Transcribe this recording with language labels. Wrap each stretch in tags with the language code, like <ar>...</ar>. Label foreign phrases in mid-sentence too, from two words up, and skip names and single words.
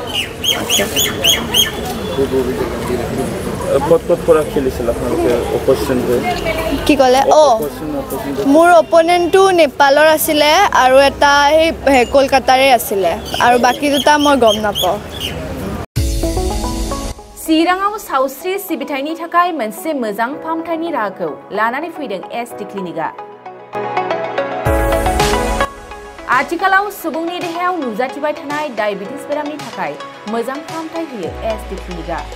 <as>ক'ত পৰা খেলিছিল আপোনালোকে অপ'জিশ্যনটো কি ক'লে মোৰ অপনেণ্টটো নেপালৰ আছিলে আৰু এটা এই কলকাতাৰে আছিলে আৰু বাকী দুটা মই গম নাপাওঁ</as> <brx>चिराङाव सावस्रि सिबिथायनि थाखाय मोनसे मोजां फाहामथायनि राहाखौ लानानै फैदों एसडि क्लिनिकआ आथिखालाव सुबुंनि देहायाव नुजाथिबाय थानाय डायबिटिस बेरामनि थाखाय मोजां फाहामथाय होयो एसडि क्लिनिकआ</brx>